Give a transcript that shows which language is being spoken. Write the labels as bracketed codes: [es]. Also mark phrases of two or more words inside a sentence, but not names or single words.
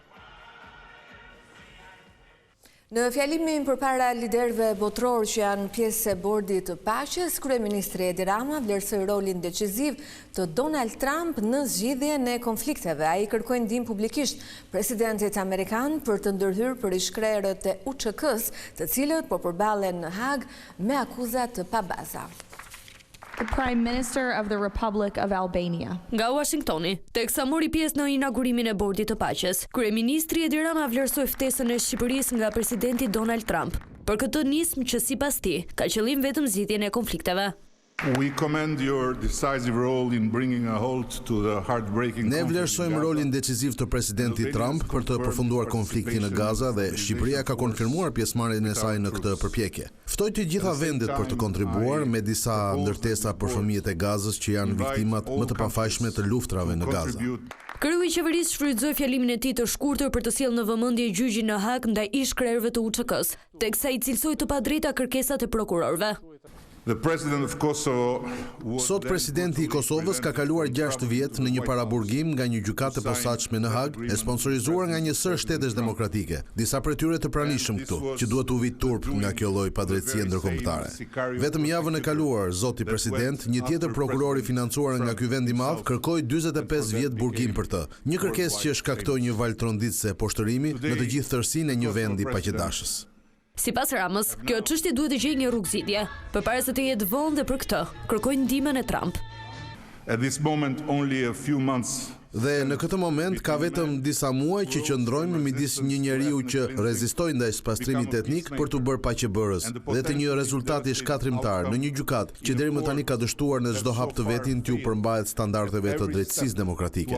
[sq] Në fjalimin përpara liderëve botror që janë pjesë e Bordit të Paqes, kryeministri Edi Rama vlerësoi rolin deciziv të Donald Trump në zgjidhjen e konflikteve. Ai kërkoi ndihmë publikisht presidentit amerikan për të ndërhyrë për ish-krerët e UÇK-s, të cilët po përballen në Hag me akuza të pabaza. [en] The Prime Minister of the Republic of Albania. [sq] Nga Washingtoni, teksa mori pjesë në inaugurimin e Bordit të Paqes, kryeministri Edi Rama vlerësoi ftesën e Shqipërisë nga presidenti Donald Trump. Për këtë nismë që sipas tij ka qëllim vetëm zgjidhjen e konflikteve. [en] We commend your decisive role in bringing a halt to the heartbreaking [sq] Ne [en] conflict in [sq] vlerësojmë [en] Gaza. [sq] rolin decisiv të presidentit Trump për të përfunduar konfliktin në Gaza dhe Shqipëria ka konfirmuar pjesëmarrjen e saj në këtë përpjekje. Ftoj të gjitha vendet për të kontribuar me disa ndërtesa për fëmijët e Gazës që janë viktimat më të pafajshme të luftrave në Gaza. Kryu i qeverisë shfrytëzoi fjalimin e tij të shkurtër për të sjellë në vëmendje gjyqin në Hag ndaj ish-krerëve të UÇK-s, teksa i cilësoi të padrejta kërkesat e prokurorëve. [en] The president of Kosovo was [sq] Sot presidenti i Kosovës ka kaluar 6 vjet në një paraburgim nga një gjykatë e posaçme në Hag, e sponsorizuar nga një sër shtetesh demokratike. Disa prej tyre të pranishëm këtu, që duhet u vit turp nga kjo lloj padrejtësie ndërkombëtare. Vetëm javën e kaluar, zoti president, një tjetër prokuror i financuar nga ky vend i madh kërkoi 45 vjet burgim për të. Një kërkesë që shkaktoi një val tronditëse poshtërimi në të gjithë tërësinë e një vendi paqëdashës. Sipas Ramës, kjo çështje duhet të gjejë një rrugëzidhje. Përpara se të jetë vonë dhe për këtë, kërkojnë ndihmën e Trump. [en] at this moment only a few months [sq] Dhe në këtë moment ka vetëm disa muaj që qëndrojmë midis një njeriu që rezistoi ndaj spastrimit etnik për të bërë paqebërës dhe të një rezultati shkatrimtar në një gjykatë që deri më tani ka dështuar në çdo hap të vetin t'ju përmbahet standardeve të drejtësisë demokratike.